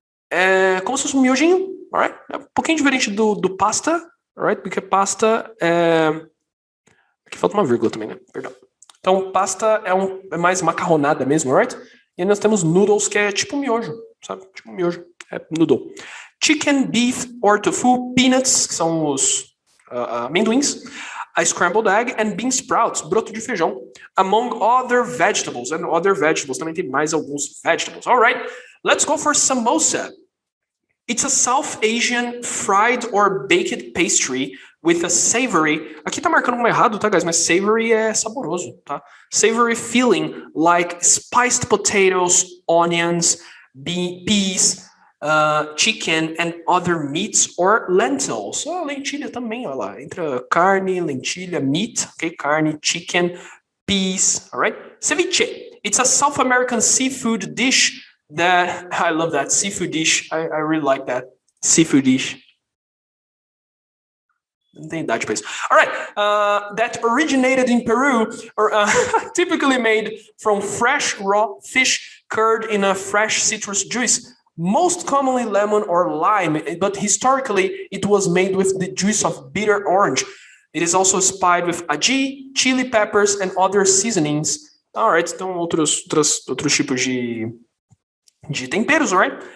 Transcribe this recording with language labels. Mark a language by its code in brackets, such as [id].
[pt] É como se fosse um miojinho, alright? É um pouquinho diferente do pasta, alright? Porque pasta é... Aqui falta uma vírgula também, né? Perdão. Então, pasta é mais macarronada mesmo, right? E aí nós temos noodles, que é tipo miojo, sabe? Tipo miojo. É noodle. [en] Chicken, beef or tofu, peanuts, [pt] que são os amendoins, [en] a scrambled egg and bean sprouts, [pt] broto de feijão, [en] among other vegetables. And other vegetables, [pt] também tem mais alguns vegetables. [en] All right, let's go for samosa. It's a South Asian fried or baked pastry with a savory... [pt] Aqui tá marcando como errado, tá, guys? Mas savory é saboroso, tá? [en] Savory filling like spiced potatoes, onions, peas, chicken and other meats or lentils. [pt] Lentilha também, olha lá. Entra carne, lentilha, meat, okay? Carne, chicken, peas, all right? Ceviche. [en] It's a South American seafood dish that... I love that. Seafood dish. I really like that. Seafood dish. [pt] Não tem idade para isso. All right. [en] That originated in Peru, or typically made from fresh raw fish cured in a fresh citrus juice, most commonly lemon or lime, but historically it was made with the juice of bitter orange. It is also spiced with ají, chili peppers, and other seasonings. All right. [pt] Então outros tipos de temperos, right?